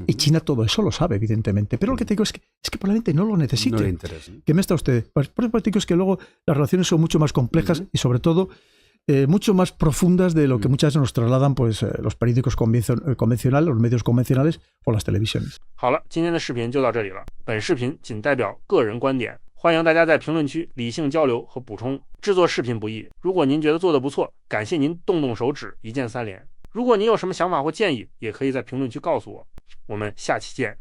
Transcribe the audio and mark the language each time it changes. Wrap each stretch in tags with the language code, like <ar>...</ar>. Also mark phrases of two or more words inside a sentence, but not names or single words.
<es>Y China todo eso lo sabe, evidentemente. Pero lo que te digo es que probablemente no lo necesite. No le interesa. ¿Qué me está usted? Por eso digo es que luego las relaciones son mucho más complejas y sobre todo mucho más profundas de lo que muchas veces nos trasladan pues, los periódicos convencionales, los medios convencionales o las televisiones.</es> <zh>好了，今天的视频就到这里了。本视频仅代表个人观点，欢迎大家在评论区理性交流和补充。制作视频不易，如果您觉得做得不错，感谢您动动手指，一键3连。如果您有什么想法或建议，也可以在评论区告诉我。我们下期见。</zh>